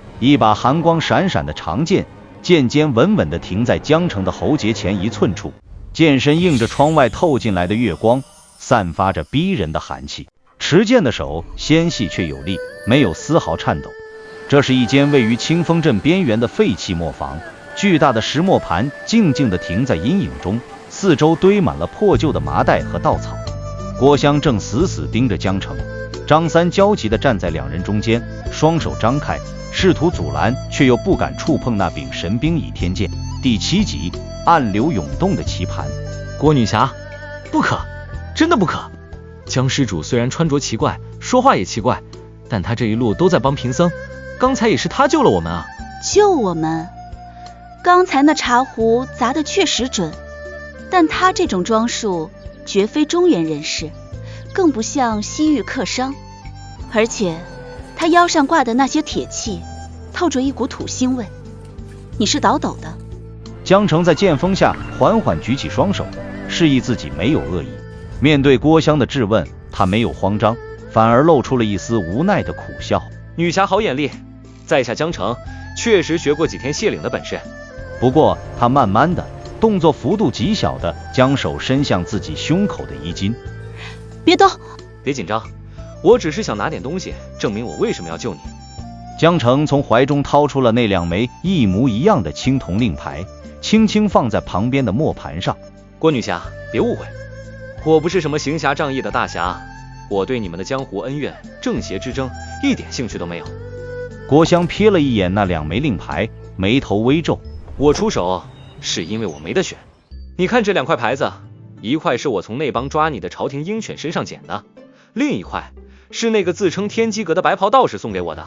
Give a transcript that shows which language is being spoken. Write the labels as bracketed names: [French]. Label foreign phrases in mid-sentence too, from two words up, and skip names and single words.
[Chinese] 一把寒光閃閃的長劍，剑尖穩穩地停在江城的喉结前1寸處，剑身映着窗外透進来的月光，散發着逼人的寒氣。持剑的手纖細卻有力，沒有絲毫顫抖。這是一間位於清風鎮邊緣的廢棄磨坊，巨大的石磨盤靜靜地停在陰影中，四周堆滿了破舊的麻袋和稻草。郭襄正死死盯着江城，張三焦急地站在2人中間，雙手張開，試圖阻攔，卻又不敢觸碰那柄神兵倚天劍。第7集，暗流湧動的棋盤。郭女侠，不可，真的不可。江施主虽然穿着奇怪，說話也奇怪，但他這一路都在幫贫僧，剛才也是他救了我們啊。救我們？剛才那茶壺砸得確實準，但他這種裝束絕非中原人士，更不像西域客商，而且他腰上掛的那些铁器透着一股土腥味，你是倒斗的。江城在剑锋下緩緩舉起雙手，示意自己沒有惡意。面對郭襄的質問，他沒有慌張，反而露出了一絲無奈的苦笑。女俠好眼力，在下江城確實學過幾天卸嶺的本事。不過他慢慢的，動作幅度極小的將手伸向自己胸口的衣襟。別動，別緊張，我只是想拿點東西證明我為什麼要救你。江城從懷中掏出了那2枚一模一樣的青銅令牌，輕輕放在旁邊的磨盤上。郭女俠，別誤會，我不是什麼行俠仗義的大俠，我對你們的江湖恩怨、正邪之爭一點興趣都沒有。郭襄瞥了一眼那2枚令牌，眉頭微皺。我出手是因為我沒得選。你看這2塊牌子，一塊是我從那幫抓你的朝廷鷹犬身上撿的，另一塊是那個自稱天機閣的白袍道士送給我的。